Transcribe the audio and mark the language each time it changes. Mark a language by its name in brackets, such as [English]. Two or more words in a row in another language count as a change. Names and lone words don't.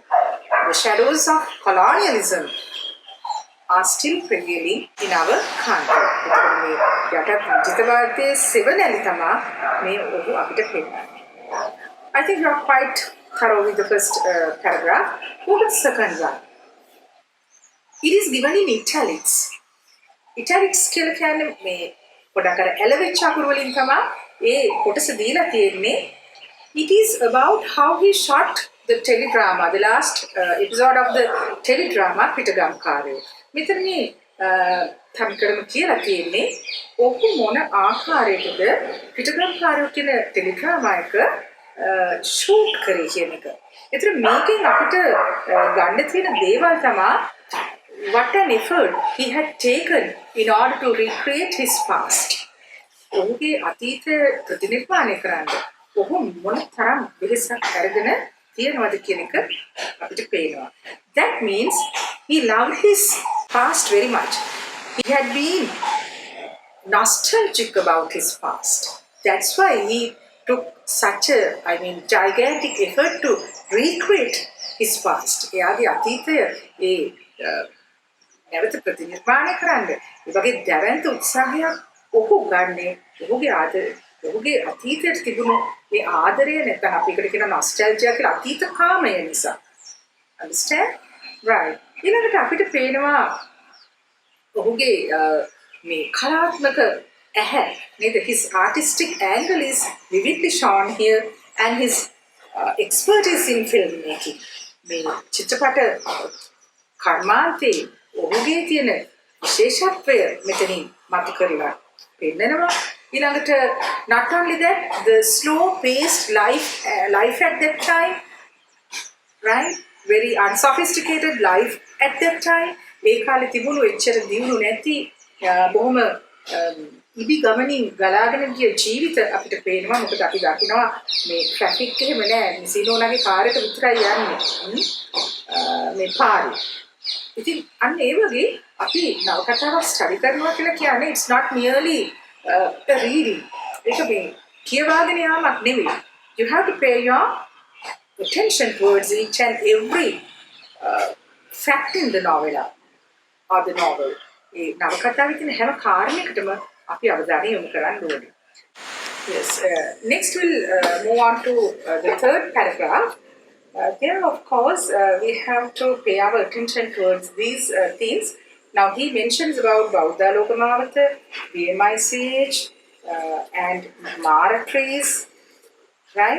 [English] The shadows of colonialism are still prevailing in our country. I think you are quite thorough with the first paragraph. Go to the second one. It is given in italics. [Sinhala] Italics කියලා කියන්නේ මේ පොඩක් අර එලෙවෙච්ච අකුරු වලින් තමයි ඒ කොටස දීලා තියෙන්නේ. [English] It is about how he shot the teledrama, the last episode of the teledrama පිටගම්කාරයෝ. [Sinhala] මෙතන මේ තම්කරම කියලා තියෙන්නේ ඔහු මොන ආකාරයකද පිටගම්කාරයෝ කියන ටෙලිඩ්‍රාමා එක ෂූට් කරේ කියන එක. ඒතර මේකෙන් අපිට ගන්න තියෙන දේවල් තමයි [English] what an effort he had taken in order to recreate his past. [Sinhala] ඔහුගේ අතීතය ප්‍රතිනිර්මාණය කරන්න ඔහු මොන තරම් වෙහෙසක් අරගෙන තියෙනවද කියන එක අපිට පේනවා. [English] That means he loved his past very much. He had been nostalgic about his past. That's why he took such a, gigantic effort to recreate his past. [Sinhala] එයාගේ අතීතය නැවත ප්‍රතිනිර්මාණය කරන්න. ඒ වගේ දැවැන්ත උත්සාහයක් ඔහු ගන්නේ ඔහුගේ අතීතයට තිබුණු මේ ආදරය නැත්නම් අපි ඒකට කියන නොස්ටැල්ජියා කියලා අතීත කාමය නිසා. [English] Understand? Right. [Sinhala] ඊළඟට අපිට පේනවා ඔහුගේ මේ කලාත්මක ඇහැ නේද? [English] His artistic angle is vividly shown here and his expertise in filmmaking. [Sinhala] මේ චිත්‍රපට කර්මාන්තේ ඔහුගේ තියෙන විශේෂත්වය මෙතනින් මතු කරලා පෙන්නනවා. [English] ඊළඟට not only that, the slow paced life at that time, right? Very unsophisticated life at that time. [Sinhala] ඒ කාලේ තිබුණු එච්චර දියුණු නැති බොහොම ඉබි ගමනින් ගලාගෙන ගිය ජීවිත අපිට පේනවා. මොකද අපි දකිනවා මේ ට්‍රැෆික් එහෙම නැහැ. සිනෝනාගේ කාර් එක විතරයි යන්නේ මේ පාරේ. ඉතින් අන්න ඒ වගේ අපි නවකතාවක් ස්ටඩි කරනවා කියලා කියන්නේ [English] it's not merely a reading. [Sinhala] ඒක මේ කියවාගෙන යාමක් නෙවෙයි. [English] You have to pay your attention towards each and every fact in the novella. or the novel. [Sinhala] ඒ නවකතාවේ තියෙන හැම කාරණයකටම අපි අවධානය යොමු කරන්න ඕනේ. [English] Yes. Next, we'll move on to the third paragraph. There, of course, we have to pay our attention towards these things. Now, he mentions about Bauddha Lokamavata, VMICH, and Mara trees, right?